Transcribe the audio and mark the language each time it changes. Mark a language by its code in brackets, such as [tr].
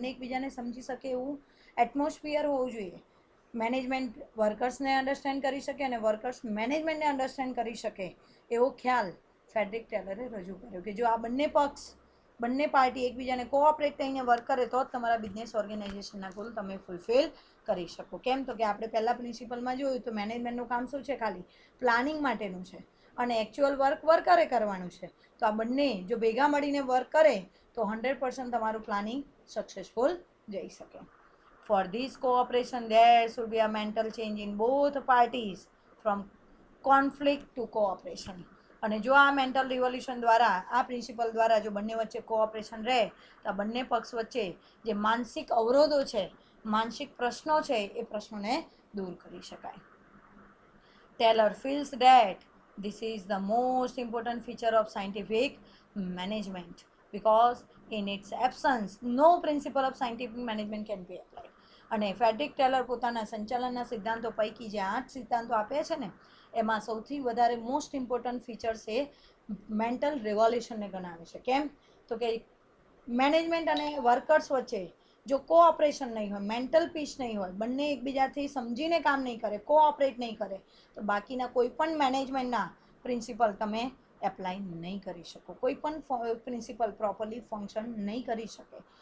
[gu] બંને એકબીજાને સમજી શકે એવું એટમોસ્ફિયર હોવું જોઈએ. મેનેજમેન્ટ વર્કર્સને અન્ડરસ્ટેન્ડ કરી શકે અને વર્કર્સ મેનેજમેન્ટને અન્ડરસ્ટેન્ડ કરી શકે એવો ખ્યાલ ફેડરિક ટેલરે રજૂ કર્યો કે જો આ બંને પક્ષ, બંને પાર્ટી એકબીજાને કોઓપરેટ થઈને વર્ક કરે તો જ તમારા બિઝનેસ ઓર્ગેનાઇઝેશનના ગોલ તમે ફૂલફિલ કરી શકો. કેમ? તો કે આપણે પહેલાં પ્રિન્સિપલમાં જોયું તો મેનેજમેન્ટનું કામ શું છે? ખાલી પ્લાનિંગ માટેનું છે અને એકચ્યુઅલ વર્ક વર્કરે કરવાનું છે. તો આ બંને જો ભેગા મળીને વર્ક કરે તો 100% તમારું પ્લાનિંગ સક્સેસફુલ જઈ શકે. [en] For this cooperation there should be a mental change in both parties from conflict to cooperation. [gu] અને જો આ મેન્ટલ રિવોલ્યુશન દ્વારા, આ પ્રિન્સિપલ દ્વારા જો બંને વચ્ચે કોઓપરેશન રહે તો આ બંને પક્ષ વચ્ચે જે માનસિક અવરોધો છે, માનસિક પ્રશ્નો છે, એ પ્રશ્નોને દૂર કરી શકાય. [en] Taylor feels that this is the most important feature of scientific management because in its absence no principle of scientific management can be applied. [gu] અને ફેડરિક ટેલર પોતાના સંચાલનના સિદ્ધાંતો પૈકી જે 8 સિદ્ધાંતો આપ્યા છે ને એમાં સૌથી વધારે મોસ્ટ ઇમ્પોર્ટન્ટ ફીચર્સ એ મેન્ટલ રિવોલ્યુશનને ગણાવે છે. કેમ? તો કે મેનેજમેન્ટ અને વર્કર્સ વચ્ચે જો કોઓપરેશન નહીં હોય, મેન્ટલ પીસ નહીં હોય, બંને એકબીજાથી સમજીને કામ નહીં કરે, કોઓપરેટ નહીં કરે તો બાકીના કોઈ પણ મેનેજમેન્ટના પ્રિન્સિપલ તમે એપ્લાય નહીં કરી શકો, કોઈ પણ પ્રિન્સિપલ પ્રોપરલી ફંક્શન નહીં કરી શકે.